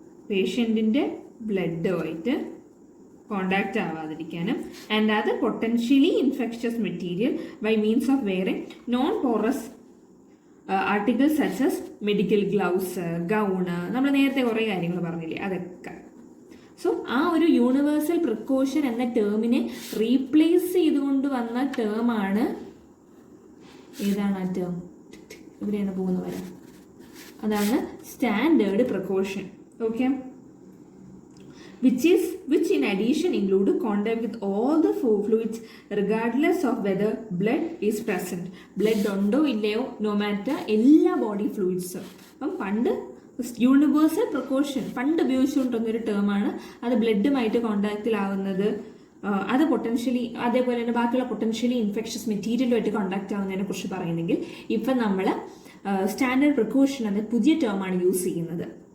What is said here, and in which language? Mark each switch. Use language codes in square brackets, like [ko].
[ml] പേഷ്യൻറ്റിൻ്റെ ബ്ലഡുമായിട്ട് contact ആവാതിരിക്കാനും and അത് potentially infectious material [en] by means of wearing non porous articles such as medical gloves, [ml] gown, നമ്മൾ നേരത്തെ കുറേ കാര്യങ്ങൾ പറഞ്ഞില്ലേ അതൊക്കെ. സോ ആ ഒരു യൂണിവേഴ്സൽ പ്രിക്കോഷൻ എന്ന ടേമിനെ റീപ്ലേസ് ചെയ്തുകൊണ്ട് വന്ന ടേമാണ് ഏതാണ് ആ ടേം? എവിടെയാണ് പോകുന്നത് വരെ? അതാണ് standard precaution. [en] Okay, which in addition include contact with all the fluids regardless of whether blood is present. [ml] blood ഉണ്ടോ ഇല്ലയോ നോ മാറ്റർ എല്ലാ ബോഡി ഫ്ലൂയിഡ്സും. അപ്പം പണ്ട് യൂണിവേഴ്സൽ പ്രിക്കോഷൻ പണ്ട് ഉപയോഗിച്ചുകൊണ്ടിരുന്നൊരു ടേമാണ്. അത് ബ്ലഡുമായിട്ട് കോണ്ടാക്റ്റിലാവുന്നത്, അത് പൊട്ടൻഷ്യലി അതേപോലെ തന്നെ ബാക്കിയുള്ള പൊട്ടൻഷ്യലി ഇൻഫെക്ഷ്യസ് മെറ്റീരിയലുമായിട്ട് കോണ്ടാക്റ്റ് ആവുന്നതിനെ കുറിച്ച് പറയുന്നെങ്കിൽ ഇപ്പം നമ്മൾ സ്റ്റാൻഡേർഡ് പ്രിക്കോഷൻ എന്ന പുതിയ ടേമാണ് യൂസ് ചെയ്യുന്നത്.